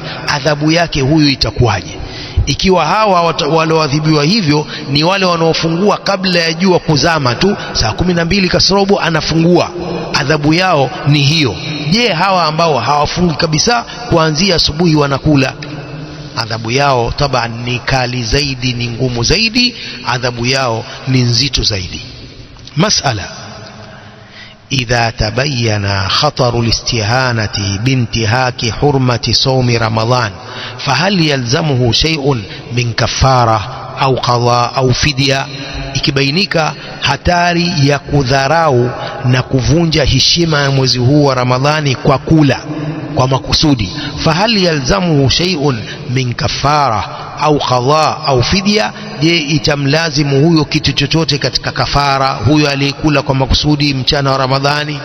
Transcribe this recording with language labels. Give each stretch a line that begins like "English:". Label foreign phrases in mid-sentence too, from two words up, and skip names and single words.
Swahili: Adhabu yake huyu itakuwaje? Ikiwa hawa walioadhibiwa hivyo ni wale wanaofungua kabla ya jua kuzama tu, saa 12 kasorobo anafungua, adhabu yao ni hiyo. Je, hawa ambao hawafungi kabisa, kuanzia asubuhi wanakula, adhabu yao taban ni kali zaidi, ni ngumu zaidi, adhabu yao ni nzito zaidi. Masala:
Arabic: إذا تبين خطر الاستهانة بانتهاك حرمة صوم رمضان فهل يلزمه شيء من كفارة أو قضاء أو فدية؟
Swahili: ikibainika hatari ya kudharau na kuvunja heshima ya mwezi huu wa Ramadhani kwa kula kwa makusudi,
Arabic: فهل يلزمه شيء من كفارة أو قضاء أو فدية,
Swahili: je itamlazimu huyo kitu chochote katika kafara, huyo aliyekula kwa makusudi mchana wa Ramadhani?